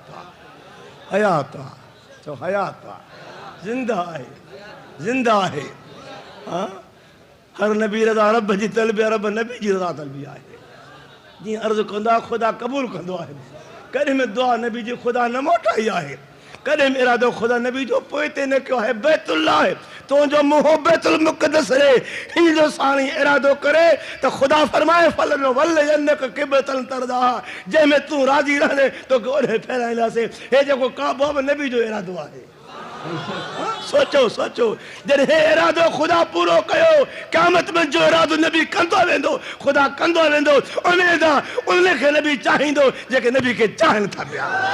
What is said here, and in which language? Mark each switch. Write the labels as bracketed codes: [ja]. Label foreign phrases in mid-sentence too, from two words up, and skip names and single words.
[sd] आहे हयात आहे चओ हयात आहे जिंदा आहे हाँ हर नबी रज़ा रब जी तलबी रब नबी जी रज़ा तलबी आहे जीअं अर्ज़ु कंदो आहे ख़ुदा क़बूल कंदो आहे कॾहिं में दुआ नबी जी ख़ुदा न मोटाई आहे कॾहिं में इरादो ख़ुदा नबी जो पोइ ते न कयो आहे बैतुल्लाह आहे तुंहिंजो मुंहुं बैतुल मुक़द्दस रे हिन जो साणी इरादो करे त ख़ुदा फरमाए [ar] فلن ول ينك قبلة ترضاها [sd] जंहिंमें तूं राज़ी रहंदे तोखे ओॾे फेराईंदासीं हे जेको काबो नबी जो इरादो आहे सोचो सोचो जॾहिं हे इरादो ख़ुदा पूरो कयो क़यामत में जो इरादो नबी कंदो वेंदो ख़ुदा कंदो वेंदो उमेद आहे उनखे नबी चाहींदो जेके नबी खे चाहिनि था पिया